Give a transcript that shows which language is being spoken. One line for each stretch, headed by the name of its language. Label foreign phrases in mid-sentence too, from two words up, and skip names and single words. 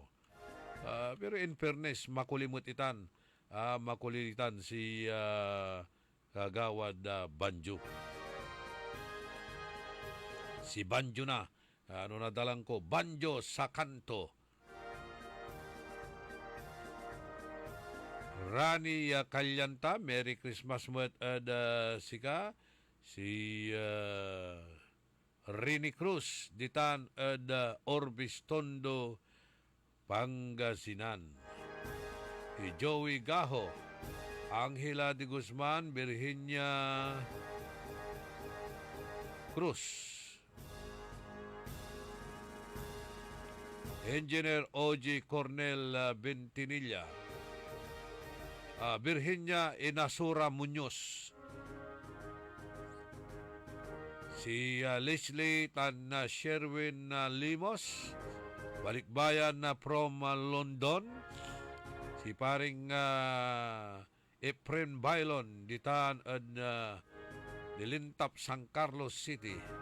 Pangasinan: Pero in fairness, makulitan si Kagawad Banjo. Si Banjo na, nadalang ko, Banjo sa kanto. Rani Kalyanta,
English: Merry Christmas
Pangasinan: mo at sika. Si Rini Cruz, ditan ad Orbis Tondo, Pangasinan. Si Joey Gaho, Angela de Guzman, Virginia Cruz. Engineer O.G. Cornel Bentinilla. Virginia Inasura Muñoz. Si Leslie Tan Sherwin Limos, balikbayan na from London. Si paring Efren Bailon, ditan at Nilintap, San Carlos City.